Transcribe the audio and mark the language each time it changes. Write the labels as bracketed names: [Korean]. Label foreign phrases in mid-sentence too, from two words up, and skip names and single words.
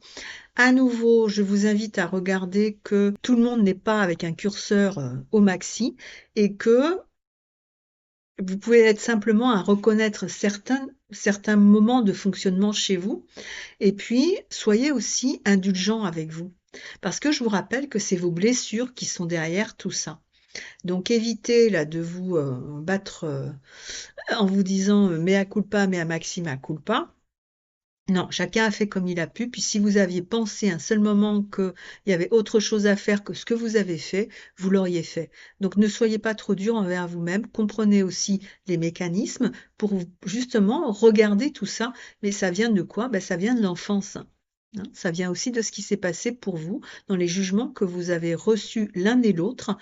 [French] À nouveau, je vous invite à regarder que tout le monde n'est pas avec un curseur au maxi et que vous pouvez être simplement à reconnaître certains moments de fonctionnement chez vous. Et puis, soyez aussi indulgent avec vous. Parce que je vous rappelle que c'est vos blessures qui sont derrière tout ça. Donc évitez là de vous battre en vous disant [Latin] mea culpa, mea maxima culpa. [French] Non, chacun a fait comme il a pu. Puis si vous aviez pensé un seul moment qu'il y avait autre chose à faire que ce que vous avez fait, vous l'auriez fait. Donc ne soyez pas trop dur envers vous-même. Comprenez aussi les mécanismes pour justement regarder tout ça. Mais ça vient de quoi? Ben, ça vient de l'enfance. Hein, ça vient aussi de ce qui s'est passé pour vous dans les jugements que vous avez reçus l'un et l'autre.